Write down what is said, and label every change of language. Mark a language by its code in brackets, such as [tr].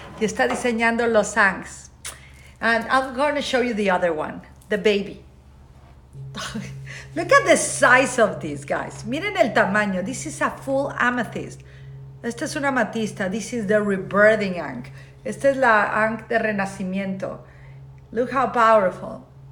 [es] Y está diseñando los ankhs. [en] And I'm going to show you the other one, the baby. Look at the size of these guys. [es] Miren el tamaño. [en] This is a full amethyst. [es] Esta es una amatista. [en] This is the rebirthing ankh. [es] Esta es la ankh de renacimiento. [en] Look how powerful.